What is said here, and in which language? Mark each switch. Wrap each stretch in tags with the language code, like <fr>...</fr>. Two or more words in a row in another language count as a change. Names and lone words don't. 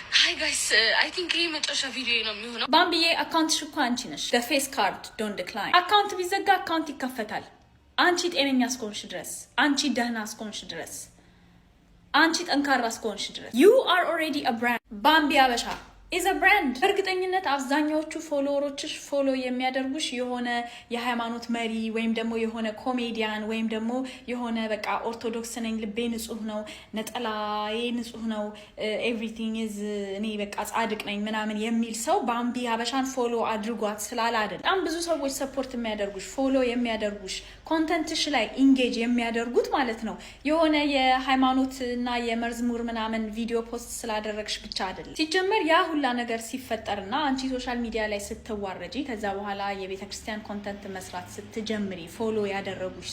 <en>Hi guys, I think</en> <am>ይሄ መጨረሻ ቪዲዮ ነው የሚሆነው። ባምቢዬ አካውንትሽ እኮ አንቺ ነሽ።</am> <en>the face card don't decline።</en> <am>አካውንት ቢዘጋ አካውንት ይከፈታል። አንቺ ጤነኛ እስከሆንሽ ድረስ፣ አንቺ ደህና እስከሆንሽ ድረስ፣ አንቺ ጠንካራ እስከሆንሽ ድረስ</am> <en>you are already a brand።</en> <am>ባምቢ አበሻ</am> <en>is a brand።</en> <am>እርግጠኝነት አብዛኛዎቹ ፎሎወሮችሽ ፎሎ የሚያደርጉሽ የሆነ የሃይማኖት መሪ ወይም ደግሞ የሆነ ኮሜዲያን ወይም ደግሞ የሆነ በቃ ኦርቶዶክስ ነኝ ልቤ ንጹህ ነው ነጠላዬ ንጹህ ነው</am> <en>everything is</en> <am>እኔ በቃ ጻድቅ ነኝ ምናምን የሚል ሰው ባምቢ ሀበሻን ፎሎ አድርጓት ስላለ አይደል። በጣም ብዙ ሰዎች ሰፖርት የሚያደርጉሽ ፎሎ የሚያደርጉሽ ኮንተንትሽ ላይ ኢንጌጅ የሚያደርጉት ማለት ነው የሆነ የሃይማኖት እና የመዝሙር ምናምን ቪዲዮ ፖስት ስላደረግሽ ብቻ አይደለም። ሲጀመር ያ ሁላ ነገር ሲፈጠርና አንቺ</am> <en>social media</en> <am>ላይ ስትዋረጂ ከዛ በኋላ የቤተክርስቲያን ኮንተንት መስራት ስትጀምሪ ፎሎ ያደረጉሽ</am>